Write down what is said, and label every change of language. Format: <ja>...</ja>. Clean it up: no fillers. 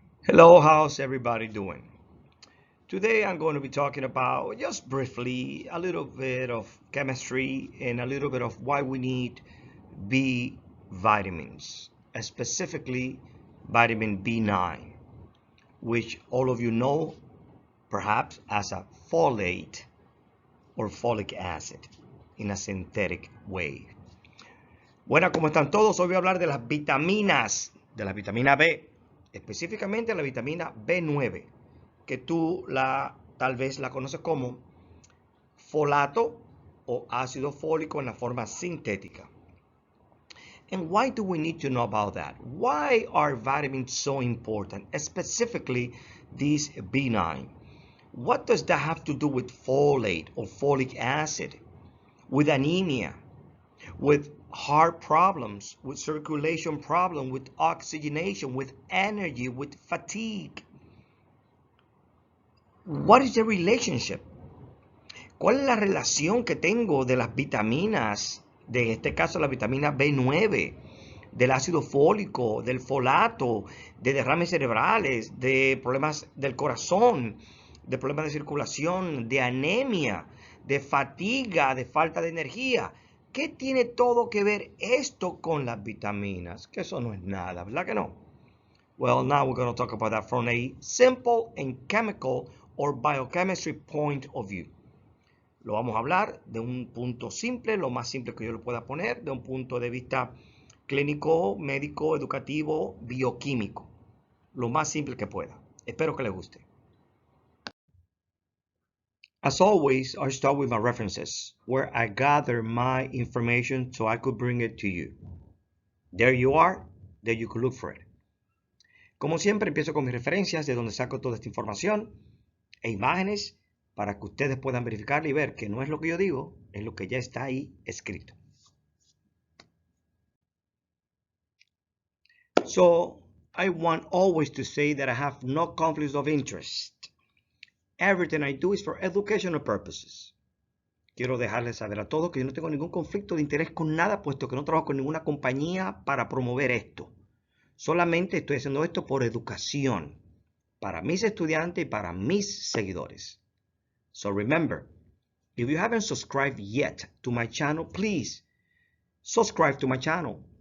<en>Hello, how's everybody doing? Today I'm going to be talking about, just briefly, a little bit of chemistry and a little bit of why we need B vitamins, specifically vitamin B9, which all of you know perhaps as a folate or folic acid in a synthetic way.</en> <es>Bueno, ¿cómo están todos? Hoy voy a hablar de las vitaminas, de la vitamina B, específicamente la vitamina B9, que tú tal vez la conoces como folato o ácido fólico en la forma sintética.</es> <en>And why do we need to know about that? Why are vitamins so important, specifically this B9? What does that have to do with folate or folic acid, with anemia, with heart problems, with circulation problems, with oxygenation, with energy, with fatigue? What is the relationship?</en> <es>¿Cuál es la relación que tengo de las vitaminas, de este caso la vitamina B9, del ácido fólico, del folato, de derrames cerebrales, de problemas del corazón, de problemas de circulación, de anemia, de fatiga, de falta de energía? ¿Qué tiene todo que ver esto con las vitaminas? Que eso no es nada, ¿verdad que no?</es> <en>Well, now we're going to talk about that from a simple and chemical or biochemistry point of view.</en> <es>Lo vamos a hablar de un punto simple, lo más simple que yo lo pueda poner, de un punto de vista clínico, médico, educativo, bioquímico. Lo más simple que pueda. Espero que les guste.</es> <en>As always, I start with my references, where I gather my information so I could bring it to you. There you are, there you could look for it.</en> <es>Como siempre, empiezo con mis referencias, de donde saco toda esta información e imágenes para que ustedes puedan verificar y ver que no es lo que yo digo, es lo que ya está ahí escrito.</es> <en>So, I want always to say that I have no conflicts of interest. Everything I do is for educational purposes.</en> <es>Quiero dejarles saber a todos que yo no tengo ningún conflicto de interés con nada, puesto que no trabajo con ninguna compañía para promover esto. Solamente estoy haciendo esto por educación, para mis estudiantes y para mis seguidores.</es> <en>So remember, if you haven't subscribed yet to my channel, please subscribe to my channel.</en>